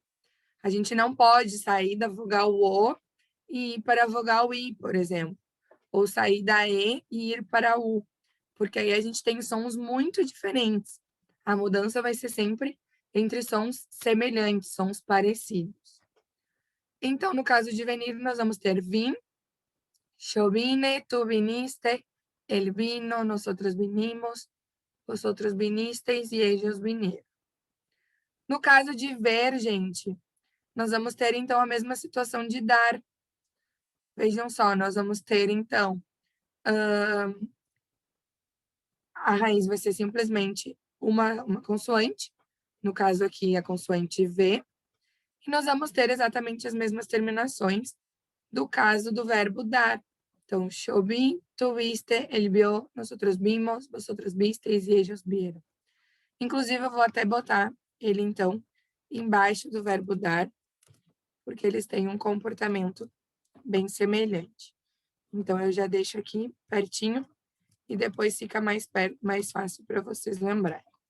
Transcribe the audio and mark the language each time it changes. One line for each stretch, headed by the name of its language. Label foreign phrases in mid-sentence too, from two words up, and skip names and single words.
Portuguese: A gente não pode sair da vogal O e ir para a vogal I, por exemplo. Ou sair da E e ir para a U. Porque aí a gente tem sons muito diferentes. A mudança vai ser sempre entre sons semelhantes, sons parecidos. Então, no caso de venir, nós vamos ter vim,
Spanish: yo vine, tú viniste, él vino, nosotros vinimos, vosotros vinisteis e ellos vinieron.
Portuguese: No caso de ver, gente, nós vamos ter, então, a mesma situação de dar. Vejam só, nós vamos ter, então, a raiz vai ser simplesmente uma consoante, no caso aqui, a consoante V, e nós vamos ter exatamente as mesmas terminações do caso do verbo dar.
Spanish: Então, yo vi, tú viste, él vio, nosotros vimos, vosotros visteis e ellos vieron.
Portuguese: Inclusive, eu vou até botar ele, então, embaixo do verbo dar, porque eles têm um comportamento bem semelhante. Então, eu já deixo aqui pertinho e depois fica mais fácil para vocês lembrarem.